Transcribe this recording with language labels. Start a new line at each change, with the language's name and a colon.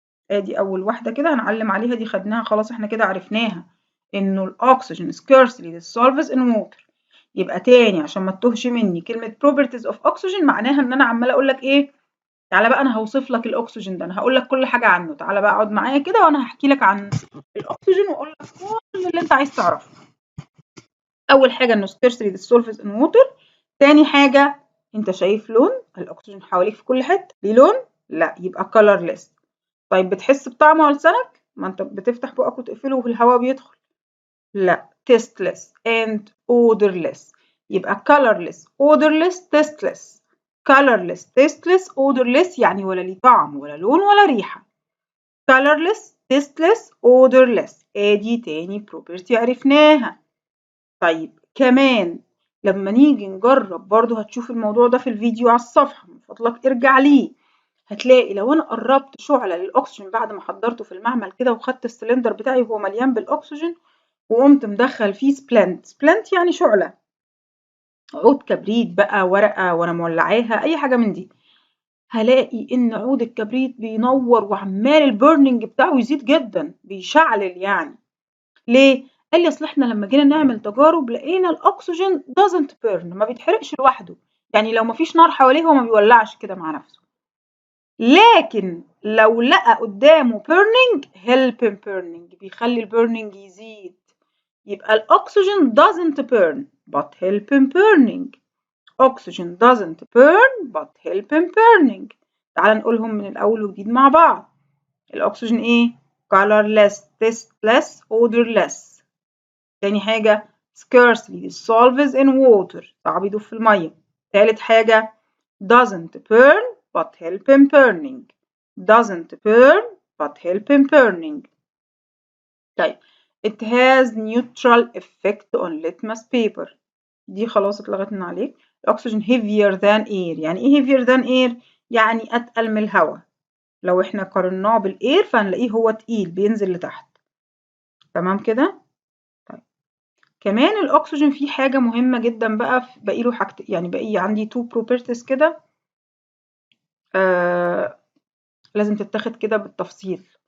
Arabic: ادي اول واحدة كده هنعلم عليها، دي خدناها خلاص، احنا كده عرفناها انه الاكسجين scarcely dissolves in water. يبقى تاني عشان ما تتوهش مني، كلمة properties of oxygen معناها ان انا عمالة اقول لك ايه؟ تعالى بقى انا هوصف لك الاكسجين ده، انا هقول لك كل حاجة عنه، تعالى بقى اقعد معايا كده وانا هحكي لك عن الاكسجين واقول لك كل اللي انت عايز تعرفه.
English: اول حاجة انه scarcely dissolves in water.
Arabic: تاني حاجة، انت شايف لون الاكسجين حواليك في كل حتة، ليه لون؟ لا، يبقى colorless. طيب بتحس بطعمه على لسانك؟ ما انت بتفتح بقك وتقفله والهواء بيدخل.
English: لا، tasteless and odorless. يبقى colorless odorless tasteless.
Arabic: colorless tasteless odorless يعني ولا ليه طعم ولا لون ولا ريحة.
English: colorless tasteless odorless.
Arabic: ادي تاني property عرفناها. طيب كمان لما نيجي نجرب برضو هتشوف الموضوع ده في الفيديو على الصفحة، من فضلك ارجع ليه. هتلاقي لو انا قربت شعلة للاكسجين بعد ما حضرته في المعمل كده وخدت السلندر بتاعي وهو مليان بالاكسجين وقمت مدخل فيه سبلنت يعني شعلة، عود كبريت بقى، ورقة وانا مولعاها، اي حاجة من دي، هلاقي ان عود الكبريت بينور وعمال البيرنينج بتاعه يزيد جدا، بيشعلل يعني. ليه؟ قال لي اصل احنا لما جينا نعمل تجارب لقينا الاكسجين doesn't burn، ما بيتحرقش لوحده، يعني لو مفيش نار حواليه هو ما بيولعش كده مع نفسه. لكن لو لقى قدامه burning help him burning، بيخلي البيرنينج يزيد.
English: يبقى الأكسجين doesn't burn but help him burning. oxygen doesn't burn but help him burning.
Arabic: تعال نقولهم من الأول وجديد مع بعض.
English: الأكسجين إيه؟ colorless, tasteless, odorless.
Arabic: تاني حاجة scarcely dissolves in water، صعب يدوب في المية.
English: تالت حاجة doesn't burn but help him burning. doesn't burn but help him burning. طيب it has neutral effect on litmus paper.
Arabic: دي خلاص اتلغت من عليك.
English: الأكسجين heavier than air.
Arabic: يعني إيه heavier than air؟ يعني أتقل من الهواء. لو إحنا قارناه بالإير فهنلاقيه هو تقيل بينزل لتحت. تمام كده؟ طيب كمان الأكسجين فيه حاجة مهمة جدا بقى، باقي له حاجتين، يعني باقي عندي 2 properties كده لازم تتاخد كده بالتفصيل.